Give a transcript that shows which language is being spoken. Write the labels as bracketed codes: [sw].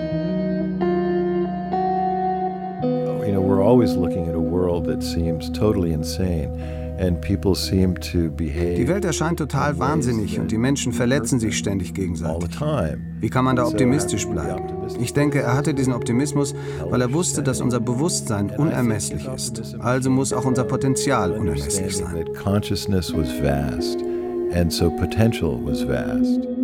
[en] We're always looking at a world that seems totally insane. [de] Die Welt erscheint total wahnsinnig und die Menschen verletzen sich ständig gegenseitig. Wie kann man da optimistisch bleiben? Ich denke, er hatte diesen Optimismus, weil er wusste, dass unser Bewusstsein unermesslich ist. Also muss auch unser Potenzial unermesslich sein. [en] Consciousness was vast, and so potential was vast.